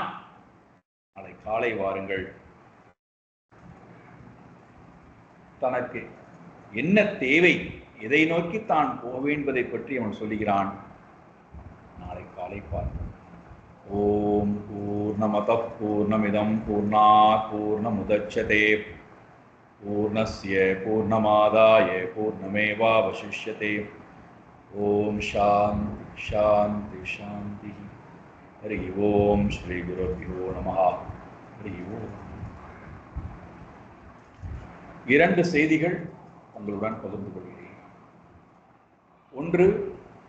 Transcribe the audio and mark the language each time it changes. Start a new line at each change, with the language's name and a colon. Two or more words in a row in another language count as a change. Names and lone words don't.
Tamil: நாளை காலை வாருங்கள், தனக்கு என்ன தேவை, எதை நோக்கி தான் போக என்பதை பற்றி அவன் சொல்லுகிறான். நாளை காலை பார்ப்போம்.
Sanskrit: ॐ पूर्णमदः पूर्णमिदं पूर्णात् पूर्णमुदच्यते पूर्णस्य पूर्णमादाय पूर्णमेवावशिष्यते. ॐ शान्ति शान्ति शान्ति. हरि ॐ श्री गुरुभ्यो नमः. हरि ॐ.
Tamil: 2 செய்திகள் உங்களுடன் பகிர்ந்து கொள்கிறேன். ஒன்று,